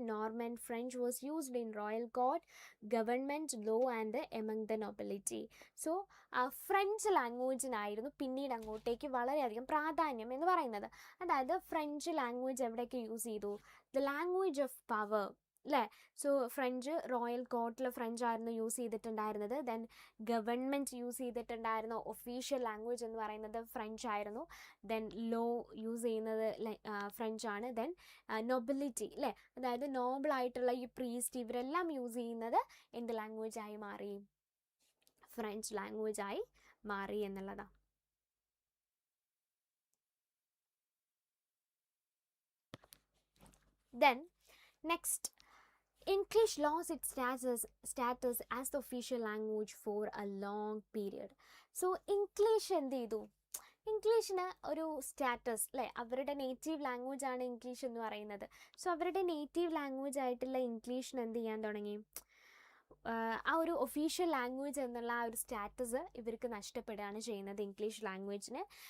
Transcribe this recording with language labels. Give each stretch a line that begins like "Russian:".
English: Norman French was used in royal court, government, law and among the nobility.
Malayalam: So French ലാംഗ്വേജിനായിരുന്നു പിന്നീട് അങ്ങോട്ടേക്ക് വളരെയധികം പ്രാധാന്യം എന്ന് പറയുന്നത്. അതായത് ഫ്രഞ്ച് ലാംഗ്വേജ് എവിടെയൊക്കെ യൂസ് ചെയ്തു,
English: the language of power
Malayalam: അല്ലേ. സോ ഫ്രഞ്ച് റോയൽ കോർട്ടിൽ ഫ്രഞ്ച് ആയിരുന്നു യൂസ് ചെയ്തിട്ടുണ്ടായിരുന്നത്. Then government use ചെയ്തിട്ടുണ്ടായിരുന്ന official language എന്ന് പറയുന്നത് ഫ്രഞ്ച് ആയിരുന്നു. ദെൻ ലോ യൂസ് ചെയ്യുന്നത് ഫ്രഞ്ചാണ്. ദെൻ നൊബിലിറ്റി അല്ലേ, അതായത് നോബിളായിട്ടുള്ള ഈ പ്രീസ്റ്റ് ഇവരെല്ലാം യൂസ് ചെയ്യുന്നത് എന്ത് ലാംഗ്വേജായി മാറി, ഫ്രഞ്ച് ലാംഗ്വേജായി മാറി എന്നുള്ളതാണ്.
English: Then next, English lost its status as the official language for a long period.
Malayalam: So English എന്ത് ചെയ്തു, ഇംഗ്ലീഷിന് ഒരു സ്റ്റാറ്റസ് അല്ലേ, അവരുടെ നേറ്റീവ് ലാംഗ്വേജ് ആണ് ഇംഗ്ലീഷ് എന്ന് പറയുന്നത്. സോ അവരുടെ നേറ്റീവ് ലാംഗ്വേജ് ആയിട്ടുള്ള ഇംഗ്ലീഷിന് എന്ത് ചെയ്യാൻ തുടങ്ങി, ആ ഒരു ഒഫീഷ്യൽ ലാംഗ്വേജ് എന്നുള്ള ആ ഒരു സ്റ്റാറ്റസ് ഇവർക്ക് നഷ്ടപ്പെടുകയാണ് ചെയ്യുന്നത് ഇംഗ്ലീഷ് ലാംഗ്വേജിന്.